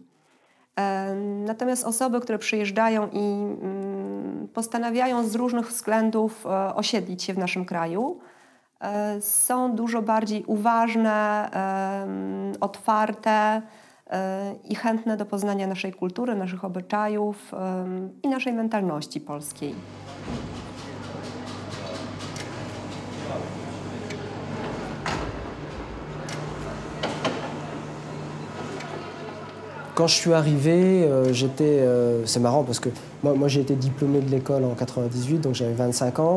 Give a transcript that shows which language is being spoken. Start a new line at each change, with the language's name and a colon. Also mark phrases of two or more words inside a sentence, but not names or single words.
Polish: Natomiast osoby, które przyjeżdżają i postanawiają z różnych względów osiedlić się w naszym kraju, są dużo bardziej uważne, otwarte i chętne do poznania naszej kultury, naszych obyczajów i naszej mentalności polskiej.
French: Quand je suis arrivé, c'est marrant parce que moi j'ai été diplômé de l'école en 98, donc j'avais 25 ans.